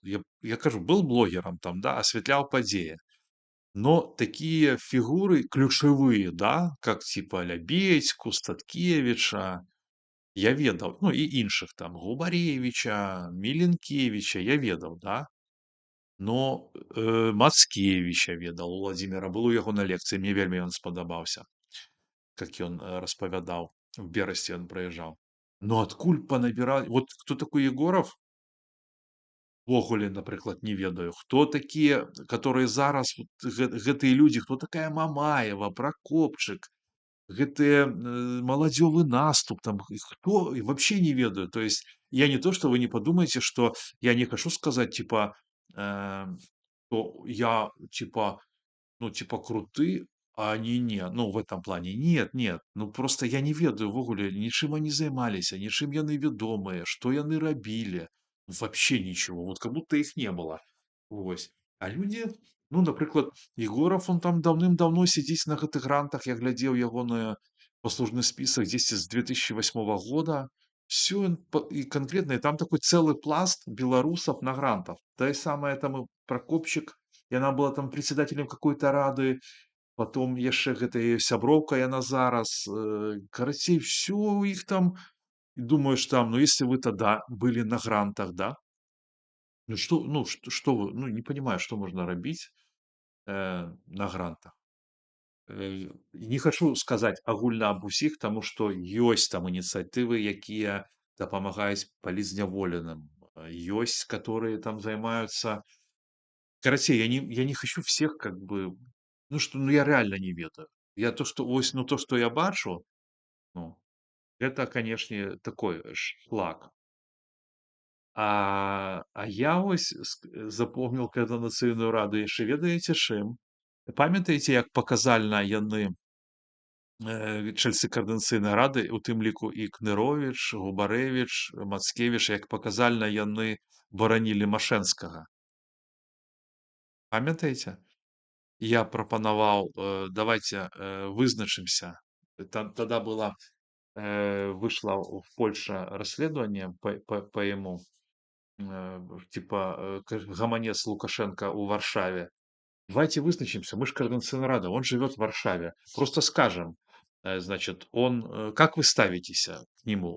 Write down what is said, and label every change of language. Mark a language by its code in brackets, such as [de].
[ru] Я кажу, был блогером там, да, осветлял подеи. Но такие фигуры ключевые, да, как типа а-ля Бєцьку, Статкевича, я ведал, ну и інших там, Губаревича, Міленкевича, я ведал, да. [be] Но Мацкевича ведал у Владимира, был у яго на лекцыі, мне вельмі ён спадабаўся, как ён распавядаў, в Берасці ён прыязджаў. Но адкуль панабіралі, вот кто такой Егоров, увогуле, напрыклад, не ведаю. Хто такія, которые зараз, вот гэтыя людзі, хто такая Мамаева, Пракопчык, гэтыя маладзёвы наступ, там, кто, вообще не ведаю. [ru] То есть я не то, что вы не подумайте, что я не хочу сказать, типа, э, что я, типа, ну, типа, круты, а они не. Ну, в этом плане. Нет, нет. [be] Ну, просто я не ведаю ввогуле, нічым они займаліся, нічым яны вядомыя, што яны рабілі. [ru] Вообще ничего. Вот как будто их не было. Вось. А люди, ну, напрыклад, Егоров, он там [be] даўным-даўно сядзіць на гэтых грантах. Я глядзеў ягоны паслужны спісак дзесьці з 2008 года. [ru] Все и конкретно, и там такой целый пласт белорусов на грантах. Та и самая там и Прокопчик, и она была там председателем какой-то рады, потом [be] яшчэ гэтая сяброўка яна зараз. [ru] Карацей, все у іх там, и думаешь там, ну если вы тогда были на грантах, да, ну что вы, ну не понимаю, что можно рабіць на грантах. [be] Не хочу сказать агульна аб усіх, таму што ёсць там ініцыятывы, якія дапамагаюць палізняволеным. [ru] Ёсць, которые там займаются. Карацей, я не хочу всех как бы, ну что, ну я реально не ведаю. Я то, что вось, ну то, что я бачу, ну, это, конечно, такой шлак. [be] А я вось запомніў Коордынацыйную раду яшчэ ведаеце чым? Памятаеце, як паказальна яны чальцы Коордынацыйнай рады, у тым ліку і Кныровіч, Губарэвіч, Мацкевіч, як паказальна яны баранілі Машэнскага. Памятаеце? Я прапанаваў, давайте вызначымся. [ru] Тогда было, вышло в Польше расследование по ему, типа гаманец Лукашенко у Варшаве. Давайте вызначимся, мы же Координационная рада, он живет в Варшаве. Просто скажем, значит, как вы ставитесь к нему?